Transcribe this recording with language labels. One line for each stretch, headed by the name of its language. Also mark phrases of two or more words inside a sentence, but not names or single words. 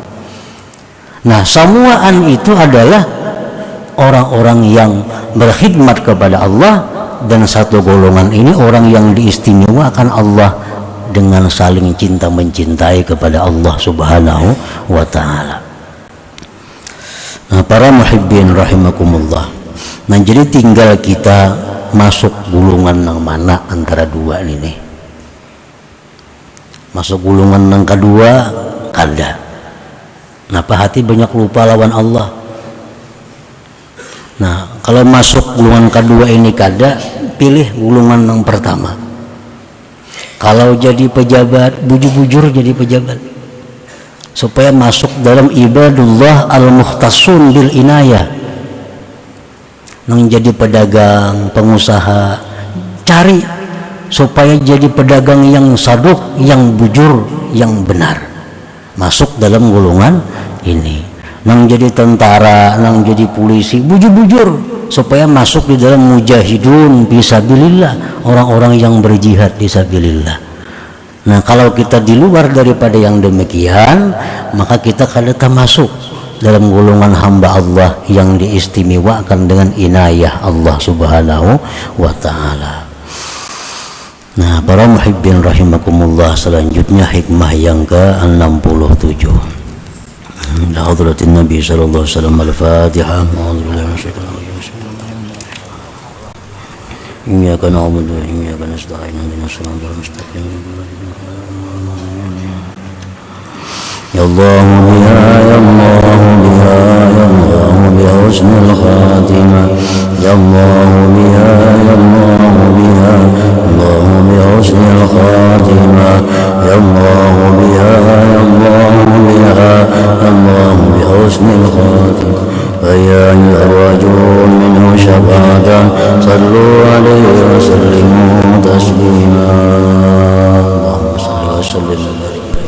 Indonesian: Nah, semuaan itu adalah orang-orang yang berkhidmat kepada Allah, dan satu golongan ini orang yang diistimewakan Allah dengan saling cinta mencintai kepada Allah
Arabic: سبحانه وتعالى.
Indonesian: Nah, para
Arabic: محبين رحمكم الله.
Banjar: Nah, jadi tinggal kita masuk gulungan yang mana antara dua ini. Masuk gulungan yang kedua kada. Kenapa hati banyak lupa lawan Allah? Nah, kalau masuk gulungan kedua ini kada, pilih gulungan yang pertama. Kalau jadi pejabat, bujur-bujur jadi pejabat, supaya masuk dalam
Arabic: عباد الله المختصون بالعناية.
Banjar: Nang jadi pedagang, pengusaha, cari supaya jadi pedagang yang saduk, yang bujur, yang benar. Masuk dalam gulungan ini. Nang jadi tentara, nang jadi polisi, bujur-bujur supaya masuk di dalam
Arabic: مجاهدون في سبيل الله,
Banjar: orang-orang yang berjihad fisabilillah.
Indonesian: Nah, kalau kita di luar daripada yang demikian, maka kita kada masuk dalam golongan hamba Allah yang diistimewakan dengan inayah Allah
Arabic: سبحانه وتعالى.
Indonesian: Nah, para
Arabic: محبين رحمكم الله,
Indonesian: selanjutnya hikmah yang ke-67.
Arabic: حضرة النبي صلى الله عليه وسلم. Al-Fatihah. إياك نعبد وإياك نستعين. اهدنا الصراط المستقيم. يا الله بها يا الله بها يا الله بها حسن الخاتمة. يا الله بها يا الله بها الله بها حسن الخاتمة. يا الله بها يا الله بها الله بها حسن الخاتمة. فيا أيها الرجل منه شفاعة صلوا عليه وسلموا تسليما اللهم صل وسلم